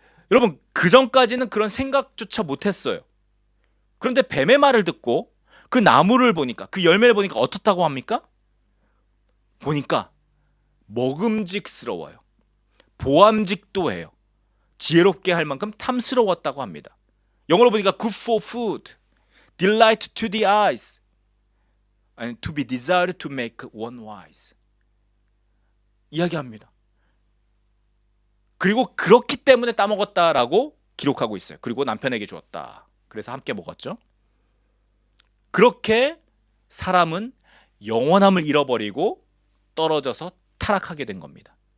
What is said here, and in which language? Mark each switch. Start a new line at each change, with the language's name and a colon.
Korean: 여러분, 그 전까지는 그런 생각조차 못했어요. 그런데 뱀의 말을 듣고 그 나무를 보니까, 그 열매를 보니까 어떻다고 합니까? 보니까 먹음직스러워요. 보암직도 해요. 지혜롭게 할 만큼 탐스러웠다고 합니다. 영어로 보니까
English: good for food, delight to the eyes, and to be desired to make one wise.
Korean: 이야기합니다. 그리고 그렇기 때문에 따먹었다라고 기록하고 있어요. 그리고 남편에게 주었다. 그래서 함께 먹었죠. 그렇게 사람은 영원함을 잃어버리고 떨어져서 타락하게 된 겁니다.